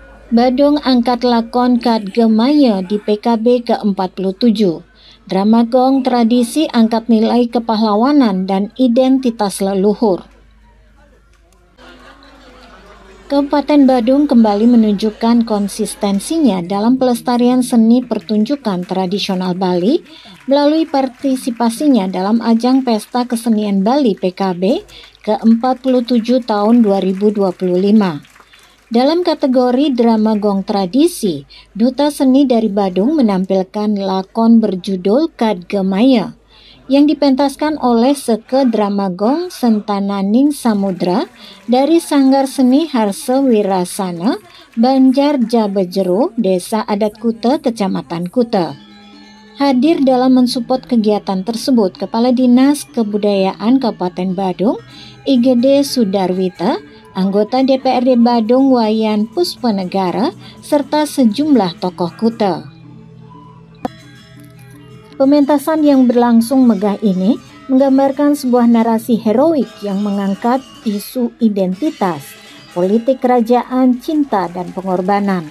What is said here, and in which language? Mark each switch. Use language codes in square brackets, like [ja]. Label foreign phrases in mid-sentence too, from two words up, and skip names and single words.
[id] Badung angkat lakon Kadgemaya di PKB ke-47. Drama gong tradisi angkat nilai kepahlawanan dan identitas leluhur. Kabupaten Badung kembali menunjukkan konsistensinya dalam pelestarian seni pertunjukan tradisional Bali melalui partisipasinya dalam ajang Pesta Kesenian Bali PKB ke-47 tahun 2025. Dalam kategori drama gong tradisi, Duta Seni dari Badung menampilkan lakon berjudul Kadgemaya yang dipentaskan oleh Seke Drama Gong Sentananing Samudra dari Sanggar Seni Harse Wirasana, Banjar Jabejero, Desa Adat Kute, Kecamatan Kute. Hadir dalam mensupport kegiatan tersebut Kepala Dinas Kebudayaan Kabupaten Badung, IGD Sudarwita, anggota DPRD Badung Wayan Puspanegara, serta sejumlah tokoh Kute. Pementasan yang berlangsung megah ini menggambarkan sebuah narasi heroik yang mengangkat isu identitas, politik kerajaan, cinta, dan pengorbanan.